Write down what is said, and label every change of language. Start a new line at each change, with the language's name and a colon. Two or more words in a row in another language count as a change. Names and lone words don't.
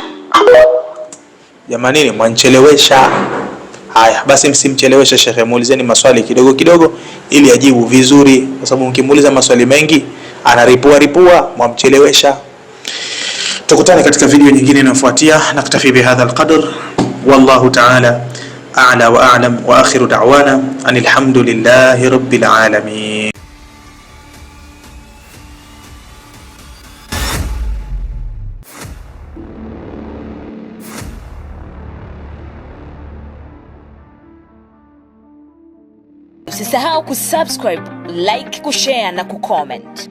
Swahili: Jamani, mwanichelewesha. Haya basi, msimcheleweshe shekhe, muulizeni maswali kidogo kidogo ili ajibu vizuri, kwa sababu mkimuuliza maswali mengi anaripua, mwamchelewesha. Tukutane katika video nyingine inayofuatia.
Arabic: نكتفي بهذا القدر, والله تعالى أعلى وأعلم، وآخر دعوانا أن الحمد لله رب العالمين.
Swahili: Usisahau kusubscribe, like, kushare na kucomment.